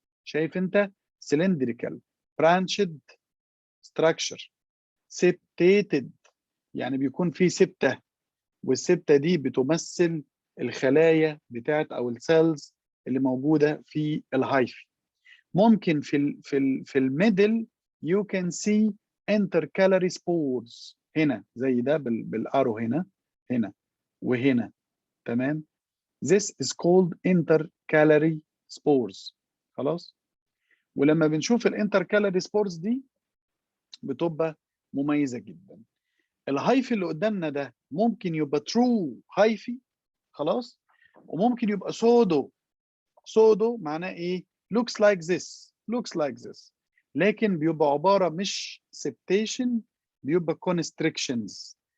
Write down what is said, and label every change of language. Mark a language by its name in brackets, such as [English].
[Arabic] شايف انت؟ سلندريكال برانشد ستراكشر، سبتيتد يعني بيكون في سبته، والسبته دي بتمثل الخلايا بتاعت او السيلز اللي موجوده في الهايفي. ممكن في الميدل [English] you can see intercalary spores [Arabic] هنا زي ده بالارو هنا، هنا وهنا. تمام. [English] This is called intercalary spores. [Arabic] خلاص. ولما بنشوف الانتركالاري سبورز دي بتبقى مميزه جدا. الهايفي اللي قدامنا ده ممكن يبقى ترو هايفي، خلاص، وممكن يبقى سودو. سودو معناه ايه؟ [English] looks like this، [Arabic] looks like this، لكن بيبقى عباره مش سبتيشن، بيبقى constrictions.